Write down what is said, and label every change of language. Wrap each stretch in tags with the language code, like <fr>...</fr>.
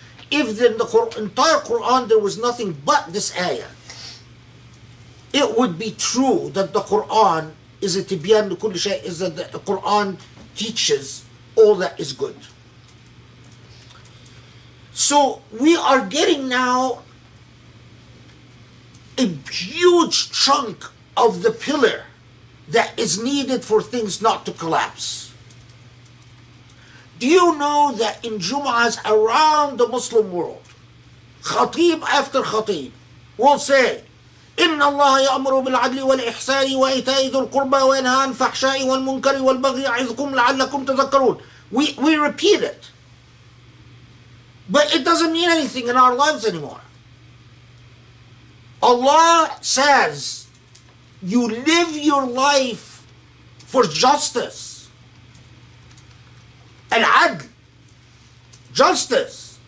<en>If in the entire Quran there was nothing but this ayah, it would be true that the Quran is a tibyan</en> <ar>لكل شيء,</ar> <en>is that the Quran teaches all that is good. So we are getting now a huge chunk of the pillar that is needed for things not to collapse. Do you know that in Jum'ahs around the Muslim world, khatib after khatib will say,</en> <ar>إن الله يأمر بالعدل والإحسان وإيتاء ذي القربى وينهى عن الفحشاء والمنكر والبغي يعظكم لعلكم تذكرون.</ar> <en>We repeat it, but it doesn't mean anything in our lives anymore. Allah says, you live your life for justice and adl, justice.</en>